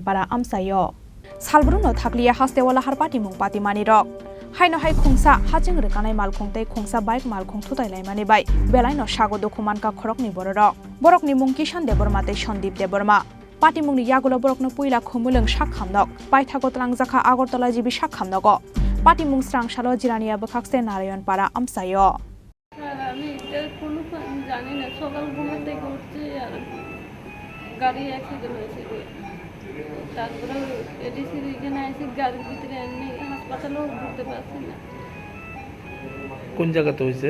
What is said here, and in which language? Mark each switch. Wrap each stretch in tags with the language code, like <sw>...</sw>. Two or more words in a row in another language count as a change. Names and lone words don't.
<trp>para amsayo salbrungno thakliya hastewala har party mung patimani rok Haino hai Khungsa Haching Rwkanai Malkhung tei Khungsa bike Malkhung thutaimani bai belaino sago dukhu mankha Khorokni borokni mung Kishan Deborma tei Sondip Deborma Party mungni yagulo borokno puila khumulung sakhamnok paithago trangjaka Agartala jibi sakhamnogo party mung srangsalo jirania bwkhakse Narayan para amsayo</trp> <bn>আমি এটা কোনো জানি না সকাল ঘুম থেকে উঠছি আর গাড়ি অ্যাক্সিডেন্ট হয়েছে তারপরে এডিসির এখানে এসে গাড়ির ভিতরে এমনি হাসপাতালেও ঢুকতে পারছি না কোন জায়গাতে হয়েছে</bn>